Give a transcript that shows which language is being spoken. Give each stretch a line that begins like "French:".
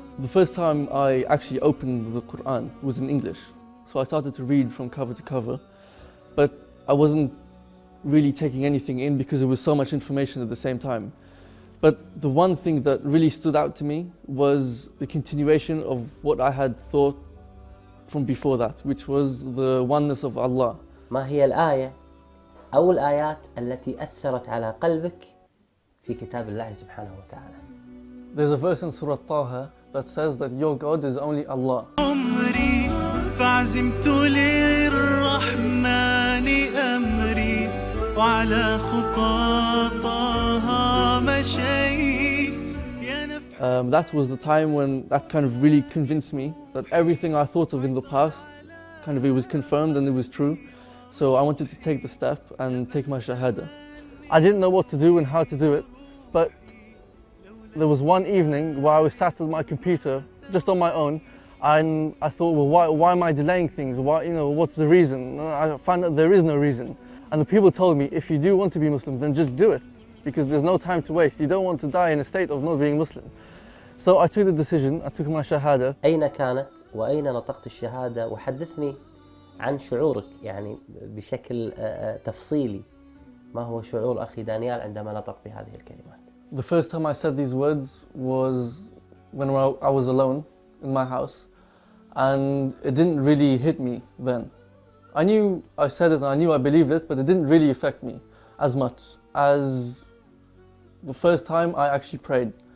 English: The first time I actually opened the Quran was in English, so I started to read from cover to cover, but I wasn't really taking anything in because there was so much information at the same time. But the one thing that really stood out to me was the continuation of what I had thought from before that, which was the oneness of Allah.
Arabic: ما هي الآية أو الآيات التي أثرت على قلبك في كتاب الله سبحانه وتعالى؟
English: There's a verse in Surah Taha that says that your God is only Allah.
Arabic: عمري فعزمت للرحمن أمري وعلى خطاها مشيت.
English: That was the time when that kind of really convinced me that everything I thought of in the past, kind of it was confirmed and it was true. So I wanted to take the step and take my shahada. I didn't know what to do and how to do it, but there was one evening where I was sat at my computer just on my own, and I thought, well, why am I delaying things? What's the reason? I found that there is no reason. And the people told me, if you do want to be Muslim, then just do it, because there's no time to waste. You don't want to die in a state of not being Muslim. So I took the decision, I took my shahada.
Arabic: أين كانت وأين نطقت الشهادة؟ وحدثني عن شعورك يعني بشكل تفصيلي. ما هو شعور أخي دانيال عندما نطق بهذه الكلمات؟
English: The first time I said these words was when I was alone in my house, and it didn't really hit me then. I knew I said it, I knew I believed it, but it didn't really affect me as much as the first time I actually prayed.